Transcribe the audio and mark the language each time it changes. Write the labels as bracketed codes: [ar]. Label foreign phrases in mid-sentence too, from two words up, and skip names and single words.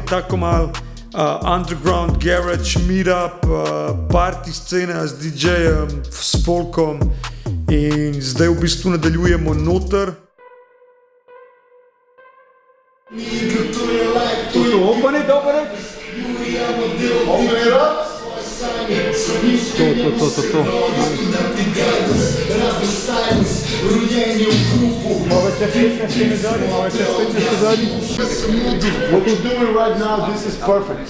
[sl] tako malo [en] underground garage meetup, [sl] party scena z DJ-jem, s folkom in zdaj v bistvu nadaljujemo noter. Pa ne, dobro reči. To. [en] What we're doing right now, this is perfect.